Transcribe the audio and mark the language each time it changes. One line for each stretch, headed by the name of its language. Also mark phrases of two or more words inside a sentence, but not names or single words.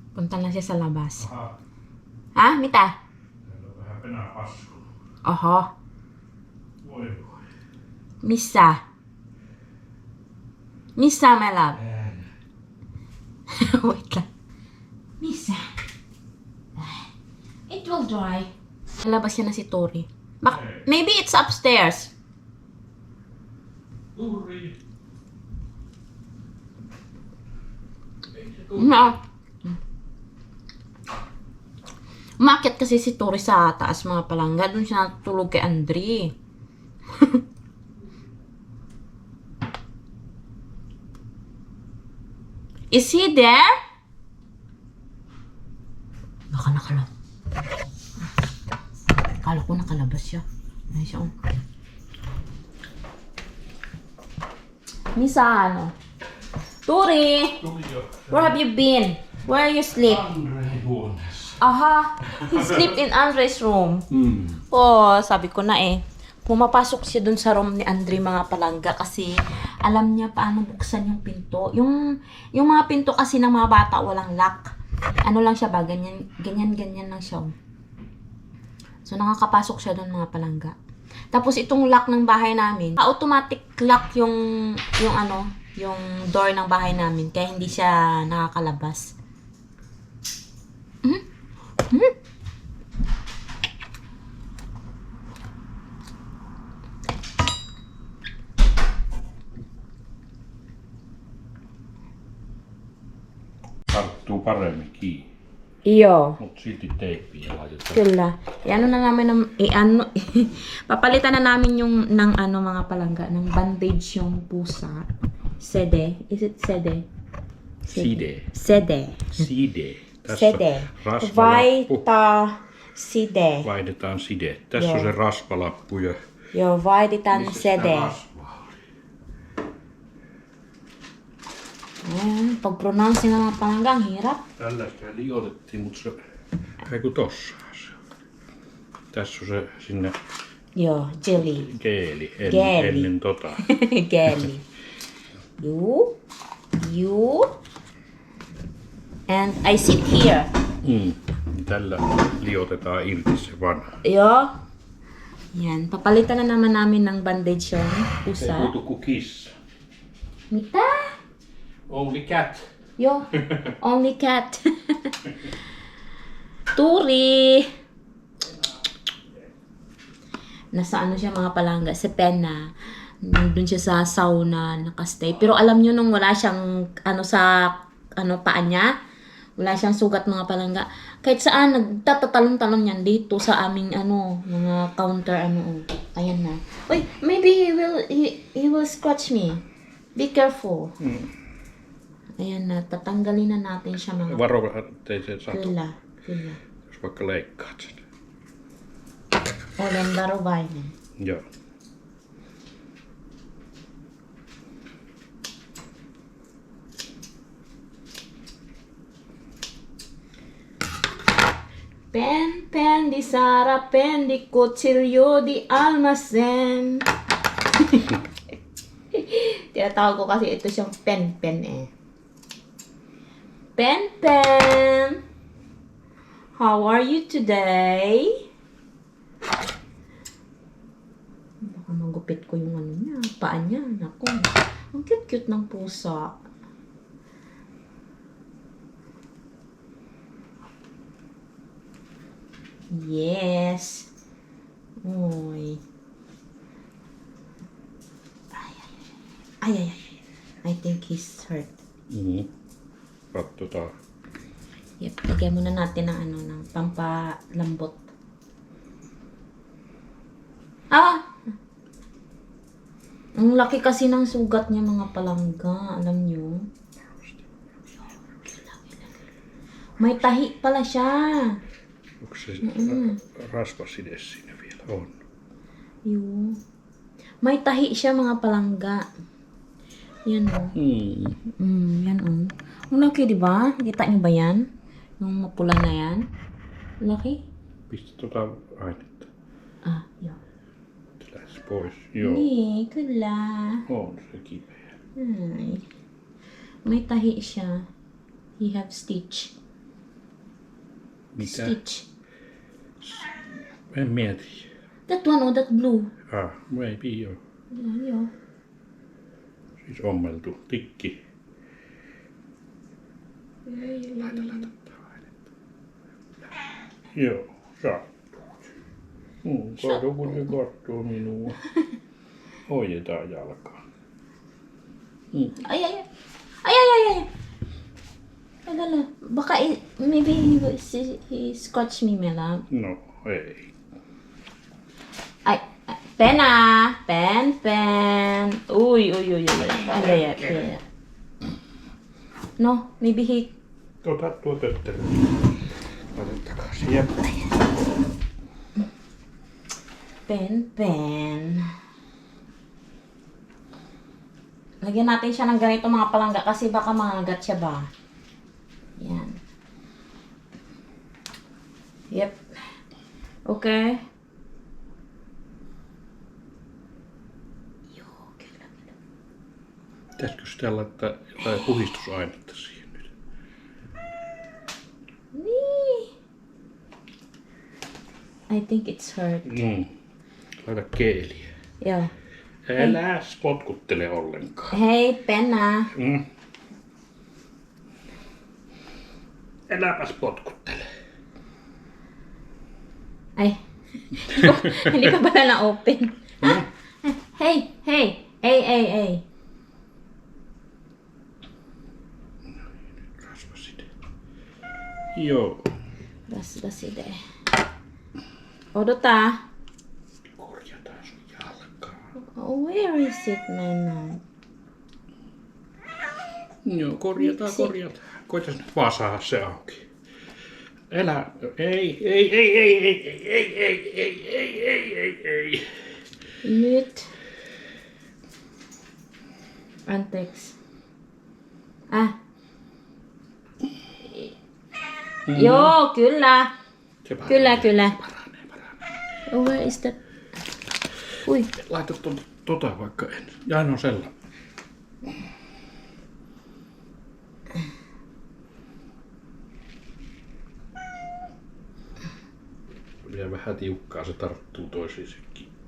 Filipino: Punta na siya sa labas. Aha.
Finnish: Ha, Mita? Täällä on vähän penäpasku. Oho. Voi voi. Missä? Missä,
English: my love?
Filipino: Wait lang.
Finnish: Missä?
English: It will dry.
Filipino: Labas yan na si Tori.
English: Maybe it's upstairs. Uri. No.
Filipino: Umakyat kasi si Tori sa taas mga palangga. Doon siya natutulog kay Andre.
English: Is he there?
Filipino: Baka nakalabas. Akala ko nakalabas siya. Ay siya. Oh. Misa, ano? Tori!
Finnish: Tuli jo.
English: Where have you been? Where you sleep?
Finnish: Andre huoneessa.
English: Aha, he sleep in Andre's room.
Filipino: Oh, sabi ko na eh. Pumapasok siya dun sa room ni Andre mga palangga kasi alam niya paano buksan yung pinto. Yung mga pinto kasi ng mga bata walang lock. Ano lang siya ba? Ganyan lang siya. So nakakapasok siya dun mga palangga. Tapos itong lock ng bahay namin,
English: automatic lock
Filipino: yung door ng bahay namin kaya hindi siya nakakalabas.
Finnish: Tarttuu paremmin kiinni.
Filipino: Iyo.
Finnish: Mut silti teippiä laitetaan. Kyllä.
Filipino: I-ano na namin papalitan na namin yung ng mga palangga, ng bandage yung pusa.
English: Sede. Is it sede? Side. Sede.
Finnish: Side. Tässä
English: Sede.
Finnish: on rasvalappu.
English: Side.
Finnish: Vaihdetaan side. Tässä on Joo. se rasvalappu ja Joo, vaihdetaan missä sitä
English: sede.
Finnish: rasvaa oli?
Filipino: Ayan, pag-pronounce ng mga palangga, ang hirap.
Finnish: Tällä sitä liotettiin, mutta se... Eiku tossahan se on. Tässä on se sinne Joo, jelly. geeli Geeli. ennen tota.
English: Gelly. You. And I sit here.
Finnish: Tällä liotetaan irti se vanha. Joo.
Filipino: Yan, papalitan na naman namin ng bandage yung
Finnish: Ei
Filipino: pusa.
Finnish: puutu kuin kissa. Mitä?
English: Only cat. Joo, only cat. Turi!
Filipino: Nasa ano siya mga palangga, sa Penna. Nandun siya sa sauna, nakastay. Pero alam nyo nung wala siyang paa niya, wala siyang sugat mga palangga. Kahit saan, nagtatatalon-talon yan dito sa aming mga counter Ayan na. Uy,
English: maybe he will scratch me. Be careful.
Filipino: Ayan na, tatanggalin na natin siya mga...
Finnish: Varo, ettei se satu. Kyllä. Jos vaikka leikkaat sen. Olen varovainen. Joo. Pen di Sara, pen di kutsilyo di almacen.
Filipino: Tinatawag ko kasi ito siyang pen eh.
English: Pen. How are you today?
Filipino: Baka magupit ko yung paa niya. Naku, ang cute ng pusa. Yes. Uy. Ay.
English: I think he's hurt.
Finnish: Katsotaan.
English: Yep,
Filipino: lagyan muna natin ng pampalambot. Ang laki kasi ng sugat niya mga palangga. Alam niyo? May tahi pala siya.
Finnish: Onko se rasvaside siinä vielä? On.
Filipino: Yung may tahi siya mga palangga. Yan o. Yan o. Ang laki, di ba? Kita niyo ba yan? Yung mapula na yan. Laki?
Finnish: Pistä tota ainetta. Joo. Se lähti pois. Joo. Niin, kyllä. On se kipeä.
Filipino: Ay. May tahi siya.
English: He have stitch.
Finnish: Mitä?
English: Stitch.
Finnish: En mieti.
English: That one or that blue? Maybe joo.
Finnish: Joo. Siis ommeltu tikki. Laita. Joo, sattuu. Kato kun se katsoo minua. Hoidetaan jalkaa.
English: Ay. Lala, baka maybe he scratched me, Mela.
Finnish: No, ei. Ay, pen. Uy. Ay.
English: No, maybe he...
Finnish: Ota tuo tötterö. Laita takaisin. Jep. Pen.
Filipino: Lagyan natin siya ng ganito mga palangga kasi baka mangagat siya ba. Yan.
English: Yep.
Finnish: Okay. Joo, kyllä. Pitäisikö sitä laittaa jotain puhistusainetta siihen nyt? Niin.
English: I think it's hurt.
Finnish: Laita keeliä. Joo. Älä potkuttele ollenkaan. Hei, Penna. Äläpäs potkuttele.
Filipino: Ay. Hindi pa pala na-open.
English: Hey. Ay.
Finnish: Rasvaside. Joo. Rasvaside. Odota. Korjataan sun jalkaa.
English: Oh, where is it, Nana?
Finnish: Joo, korjataan. Koitas nyt vaan saada se auki. Älä, ei. Nyt. Anteeksi. Joo, kyllä. Se paranee. Kyllä. Paranee.
English: Oh, where is that? Ui.
Finnish: Laita tota vaikka ensin. Ja no sellainen. Vielä vähän tiukkaa, se tarttuu toisiinsakin.